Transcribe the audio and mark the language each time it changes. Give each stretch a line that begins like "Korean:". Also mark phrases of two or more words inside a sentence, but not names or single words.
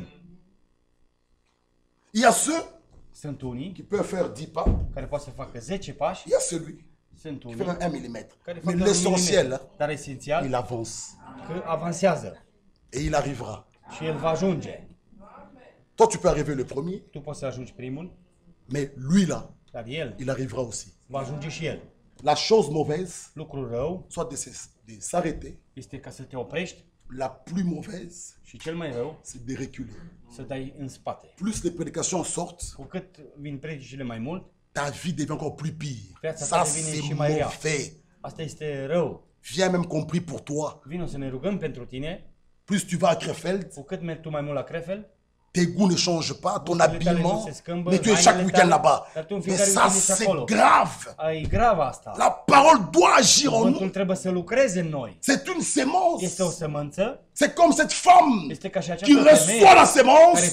French: Il y a ceux
Romanian: Sunt unii
French: qui peuvent faire 10 pas.
Romanian: care pot să facă 10 pași.
French: Il y a celui
Romanian: Sunt
French: qui
Romanian: unii
French: fait 1 millimètre.
Romanian: care
French: Mais
Romanian: fac doar un
French: l'essentiel,
Romanian: milimetru. Dar esențial
French: il avance.
Romanian: că avansează.
French: Et il arrivera.
Romanian: Și el va ajunge.
French: Toi, tu peux arriver le premier,
Romanian: Tu poți să ajungi primul,
French: mais lui là,
Romanian: dar el
French: il arrivera aussi.
Romanian: va ajunge și el.
French: La chose mauvaise,
Romanian: Lucrul rău
French: soit de s'arrêter.
Romanian: este ca să te oprești
French: La plus mauvaise,
Romanian: și cel mai rău
French: c'est de reculer.
Romanian: să dai în spate.
French: Plus les prédications sortent,
Romanian: Cu cât vin predicile mai mult,
French: ta vie devient encore plus pire.
Romanian: viața
French: Ça,
Romanian: ta devine și
French: c'est
Romanian: mai rea.
French: mauvais.
Romanian: Asta este rău.
French: Viens même compris pour toi.
Romanian: Vino să ne rugăm pentru tine.
French: Plus tu vas à Krefeld,
Romanian: Cu cât mergi tu mai mult la Krefeld,
French: Tes goûts ne changent pas, ton habillement, mais tu es chaque week-end là-bas. Mais ça, c'est grave. La parole doit agir en nous. C'est une sémence. C'est comme cette femme qui reçoit la sémence.